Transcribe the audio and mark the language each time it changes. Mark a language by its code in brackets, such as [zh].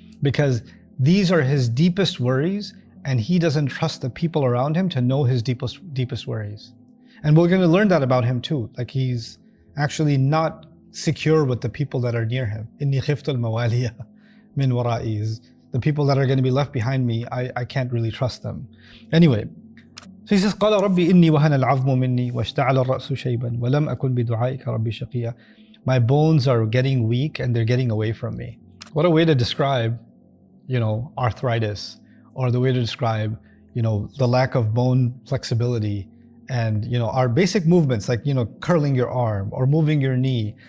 [en] Because these are his deepest worries, and he doesn't trust the people around him to know his deepest worries. And we're going to learn that about him too. Like he's actually not secure with the people that are near him. [ar] إِنِّي خِفْتُ الْمَوَالِيَ مِنْ وَرَائِي. [en] The people that are going to be left behind me, I can't really trust them. Anyway, so he says, [ar] قَالَ رَبِّي إِنِّي وَهَنَ الْعَظْمُ مِنِّي وَاشْتَعَلَ الرَّأْسُ شَيْبًا وَلَمْ أَكُنْ بِدُعَائِكَ رَبِّي شَقِيًّا. [en] My bones are getting weak and they're getting away from me. What a way to describe, arthritis, or the way to describe, the lack of bone flexibility and, our basic movements, like, curling your arm or moving your knee.